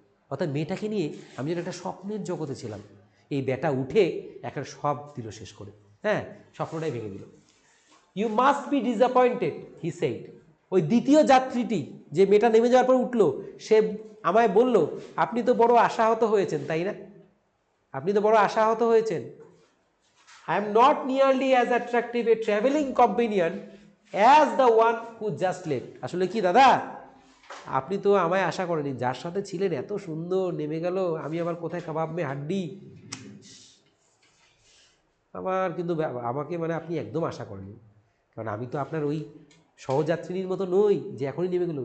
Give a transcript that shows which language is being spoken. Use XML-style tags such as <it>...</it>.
<bn>অর্থাৎ মেয়েটাকে নিয়ে আমি যেন একটা স্বপ্নের জগতে ছিলাম, এই বেটা উঠে একটা সব দিল শেষ করে। হ্যাঁ, স্বপ্নটাই ভেঙে দিল।</bn> <en>You must be disappointed, he said.</en> <bn>ওই দ্বিতীয় যাত্রীটি, যে মেয়েটা নেমে যাওয়ার পর উঠলো, সে আমায় বলল, আপনি তো বড় আশাহত হয়েছেন, তাই না? আপনি তো বড় আশাহত হয়েছেন।</bn> <en>I am not nearly as attractive a traveling companion as the one who just left.</en> <bn>আসলে কি দাদা, আপনি তো আমায় আশা করেনি, যার সাথে ছিলেন এত সুন্দর, নেমে গেল, আমি আবার কোথায় কাবাব মে হাড্ডি। আমার কিন্তু আমাকে মানে আপনি একদম আশা করেনি, কারণ আমি তো আপনার ওই সহযাত্রিনীর মতো নই যে এখনই নেমে গেল।</bn>